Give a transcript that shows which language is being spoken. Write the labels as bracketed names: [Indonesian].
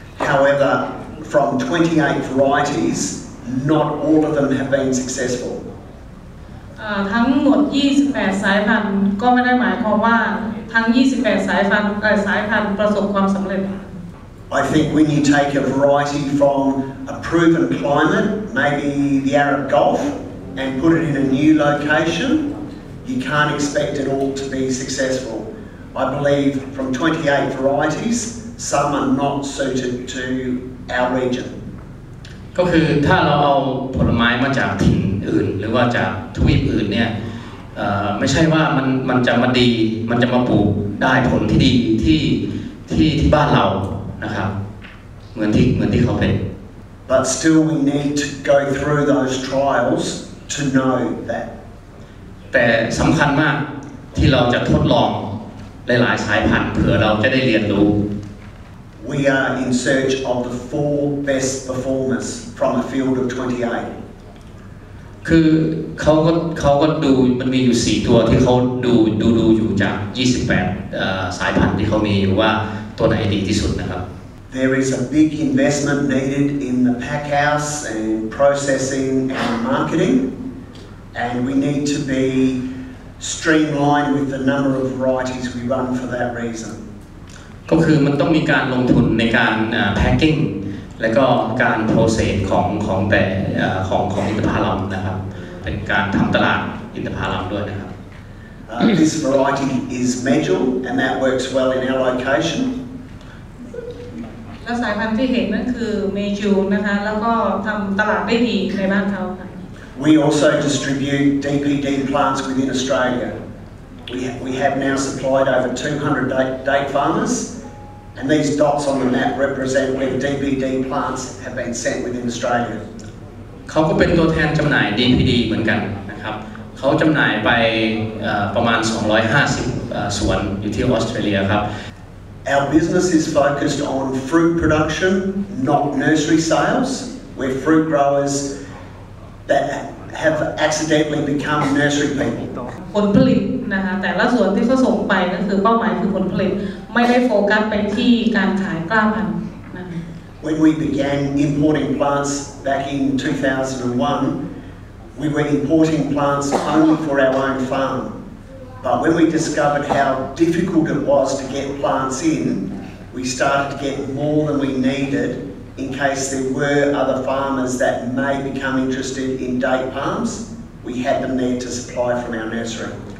[English] However, from 28 varieties, not all of them have been successful. [Thai] ทั้งหมด28 สายพันธุ์ก็ไม่ได้หมายความว่าทั้ง28 สายพันธุ์ประสบความสำเร็จ [English] I think when you take a variety from a proven climate, maybe the Arab Gulf, and put it in a new location, you can't expect it all to be successful. I believe from 28 varieties, some are not suited to our region. [Thai] ก็คือถ้าเราเอาผลไม้มาจากถิ่นอื่นหรือว่าจากทวีปอื่นเนี่ยไม่ใช่ว่ามันจะมาดีมันจะมาปลูกได้ผลที่ดีที่บ้านเรานะครับเหมือนที่เขาเป็น [English] But still we need to go through those trials to know that. [Thai] แต่สำคัญมากที่เราจะทดลองหลายๆสายพันธุ์เผื่อเราจะได้เรียนรู้ [English] We are in search of the 4 best performers from a field of 28. [Thai] คือเขาก็ดูมันมีอยู่4 ตัวที่เขาดูอยู่จาก28สายพันธุ์ที่เขามีอยู่ว่าตัวไหนดีที่สุดนะครับ [English] There is a big investment needed in the pack house and processing and marketing, and we need to be streamlined with the number of varieties we run for that reason. [Thai] ก็คือมันต้องมีการลงทุนในการแพ็คกิ้งและก็การโปรเซสของแต่ของอินทผลัมนะครับเป็นการทำตลาดอินทผลัมด้วยนะครับ [English] This variety is medjool and that works well in our location. [Thai] และสายพันธุ์ที่เห็นนั่นคือเมจูนนะคะแล้วก็ทำตลาดได้ดีในบ้านเขาค่ะ [English] We also distribute DPD plants within Australia. We have now supplied over 200 date farmers, and these dots on the map represent where DPD plants have been sent within Australia. [Thai] เขาก็เป็นตัวแทนจำหน่าย DPD เหมือนกันนะครับเขาจำหน่ายไปประมาณ250สวนอยู่ที่ออสเตรเลียครับ [English] Our business is focused on fruit production, not nursery sales. We're fruit growers that have accidentally become nursery people. [Thai] ผลผลิตนะคะแต่ละส่วนที่เขาส่งไปก็คือเป้าหมายคือผลผลิตไม่ได้โฟกัสไปที่การขายกล้าพันธุ์นะคะ [English] When we began importing plants back in 2001, we were importing plants only for our own farm. But when we discovered how difficult it was to get plants in, we started to get more than we needed in case there were other farmers that may become interested in date palms. We had them there to supply from our nursery.